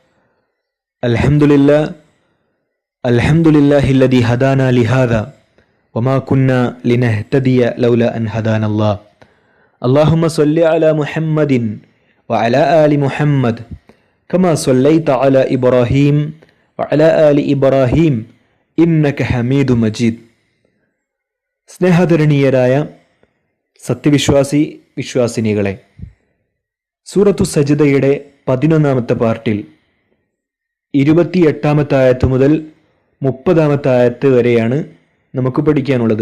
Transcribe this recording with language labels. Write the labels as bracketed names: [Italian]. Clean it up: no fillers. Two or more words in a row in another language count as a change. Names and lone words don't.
[Arabic] الحمد لله الذي هدانا لهذا وما كنا لنهتدي لولا أن هدانا الله. اللهم صل على محمد وعلى آل محمد كما صليت على إبراهيم وعلى آل إبراهيم إنك حميد مجيد. [Malayalam] സ്നേഹധരണീയരായ സത്യവിശ്വാസിനികളെ, സൂറത്തു സജ്ദയുടെ 11-ാമത്തെ പാർട്ടിൽ 28-ാമത്തെ ആയത്ത് മുതൽ 30-ാമത്തെ ആയത്ത് വരെയാണ് നമുക്ക് പഠിക്കാനുള്ളത്.